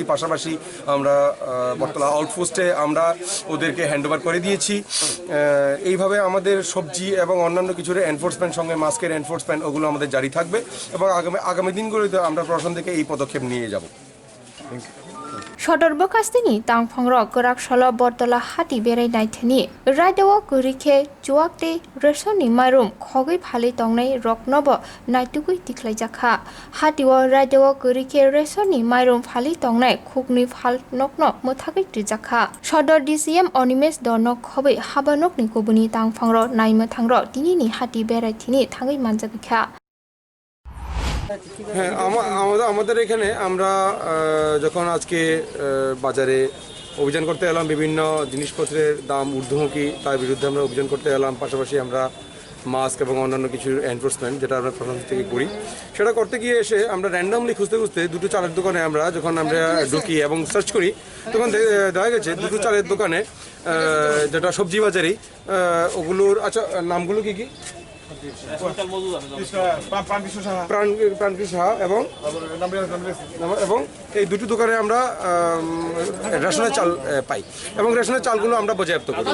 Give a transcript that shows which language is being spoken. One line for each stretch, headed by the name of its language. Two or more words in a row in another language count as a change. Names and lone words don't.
Bangla: পাশাপাশি আমরা বটতলা আউটপোস্টে আমরা ওদেরকে হ্যান্ডওভার করে দিয়েছি। এইভাবে আমাদের সবজি এবং অন্যান্য কিছুর এনফোর্সমেন্ট সঙ্গে মাস্কের এনফোর্সমেন্ট ওগুলো আমাদের জারি থাকবে এবং আগামী দিনগুলোতে আমরা প্রশাসন থেকে এই পদক্ষেপ নিয়ে যাব।
Bodo: सदर बकास्तिनि तांफंरक गराक सल बरतला हाति बेरायनाय थनि रायदाव गरिखे जुवाकते रेशननि माइरं खगै फालै तंनाय रकनब नायतुगै तिख्लायजाखा हातिव रायदाव गरिखे रेशननि माइरं फालै तंनाय खुगनि फाल नकन मोथागै तिजाखा सदर DCM अनिमेश दनक खबै हाबानकनि गुबुनि तांफंर नायमो थांर दिनिनि हाति बेरायथिनि थाङै मानजाबिखा।
Bangla: হ্যাঁ, আমাদের এখানে আমরা যখন আজকে বাজারে অভিযান করতে এলাম, বিভিন্ন জিনিসপত্রের দাম ঊর্ধ্বমুখী, তার বিরুদ্ধে আমরা অভিযান করতে এলাম। পাশাপাশি আমরা মাস্ক এবং অন্যান্য কিছু এনফোর্সমেন্ট যেটা আমরা প্রশাসন থেকে করি, সেটা করতে গিয়ে এসে আমরা র্যান্ডামলি খুঁজতে খুঁজতে দুটো চালের দোকানে যখন আমরা ঢুকি এবং সার্চ করি, তখন দেখা গেছে দুটো চালের দোকানে যেটা সবজি বাজারেই ওগুলোর আচ্ছা নামগুলো কি কি প্রাণকৃষ্ণ সাহা এবং এই দুটো দোকানে আমরা রেশনের চাল পাই এবং রেশনের চালগুলো আমরা বাজেয়াপ্ত করি।